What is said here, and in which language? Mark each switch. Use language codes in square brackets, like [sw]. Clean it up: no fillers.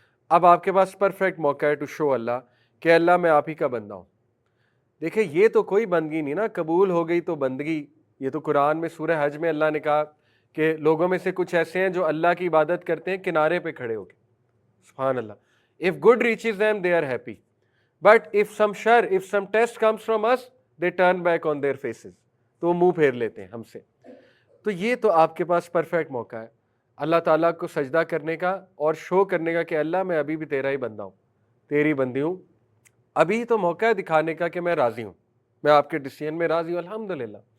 [ur] اب آپ کے پاس پرفیکٹ موقع ہے ٹو شو اللہ کہ اللہ میں آپ ہی کا بندہ ہوں. دیکھیں یہ تو کوئی بندگی نہیں نا, قبول ہو گئی تو بندگی. یہ تو قرآن میں سورہ حج میں اللہ نے کہا کہ لوگوں میں سے کچھ ایسے ہیں جو اللہ کی عبادت کرتے ہیں کنارے پہ کھڑے ہو کے. سبحان اللہ. [en] If good reaches them, they are happy. But if some test comes from us, they turn back on their faces. [ur] تو وہ منہ پھیر لیتے ہیں ہم سے. تو یہ تو آپ کے پاس پرفیکٹ موقع ہے اللہ تعالیٰ کو سجدہ کرنے کا اور شو کرنے کا کہ اللہ میں ابھی بھی تیرا ہی بندہ ہوں, تیری بندی ہوں. ابھی تو موقع ہے دکھانے کا کہ میں راضی ہوں, میں آپ کے ڈیسیژن میں راضی ہوں الحمدللہ.